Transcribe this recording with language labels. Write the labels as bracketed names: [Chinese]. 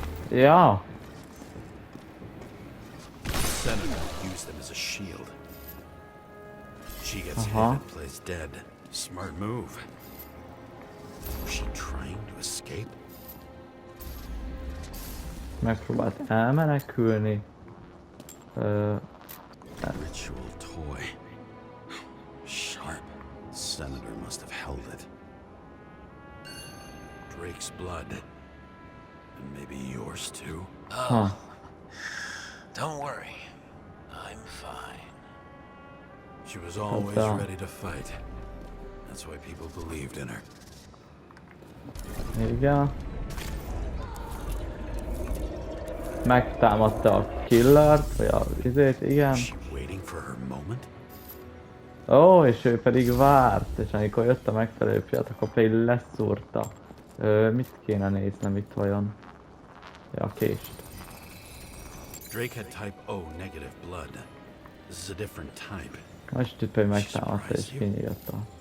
[Hungarian] Ja, [English] Senator used them as a shield. She gets hit Uh-huh. and plays dead. Smart move. Was she trying to escape? [Hungarian] megpróbált elmenekülni. [English] Ritual toy. Sharp. Senator must have held it. Drake's blood. And maybe yours too. Huh. Don't worry. I'm fine. She was always down. ready to fight. That's why people believed in her. [Hungarian] Igen. Megtámadta a killert, vagy az izét, igen. [English] Was she waiting for her moment? [Hungarian] Ó, és ő pedig várt, és amikor jött a megfelelő pillanat, akkor pedig leszúrta. Mit kéne néznem itt vajon? Ja, a kést. [English] Drake had type O negative blood. This is a different type. [Hungarian] Most itt pedig megtámadta, és kinyílta.